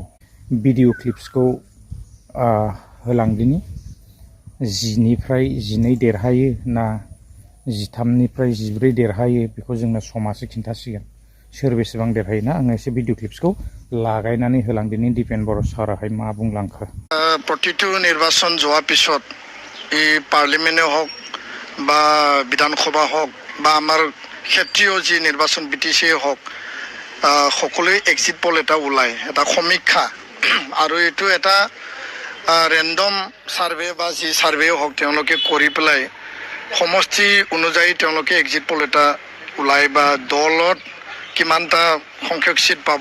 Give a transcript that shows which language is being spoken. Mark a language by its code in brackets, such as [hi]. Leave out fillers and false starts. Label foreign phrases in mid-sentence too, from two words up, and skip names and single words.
[brx] भिडिअ क्लिप्सखौ होलांदिनि। 10निफ्राय 12 देरहायो ना 13निफ्राय 14 देरहायो बेखौ जोंनो समासो खिन्थासिगोन, सोर बेसेबां देरहायो ना। आङो एसे भिडिअ क्लिप्सखौ लागायनानै होलांदिनि दिपेन बर' साराहाय मा बुंलांखो। [as] प्रतिটো নিৰ্বাচন যোৱাৰ পিছত এই পাৰ্লিমেণ্টে হওক বা বিধানসভা হওক বা আমাৰ ক্ষেত্ৰীয় যি নিৰ্বাচন BTC হওক, সকলোৱে [en] exit poll [as] এটা ওলায়, এটা সমীক্ষা। আৰু এইটো এটা [en] random survey [as] বা যি ছাৰ্ভে হওক তেওঁলোকে কৰি পেলাই সমষ্টি অনুযায়ী তেওঁলোকে [en] exit poll [as] এটা ওলায় বা দলত কিমানটা সংখ্যক চিট পাব।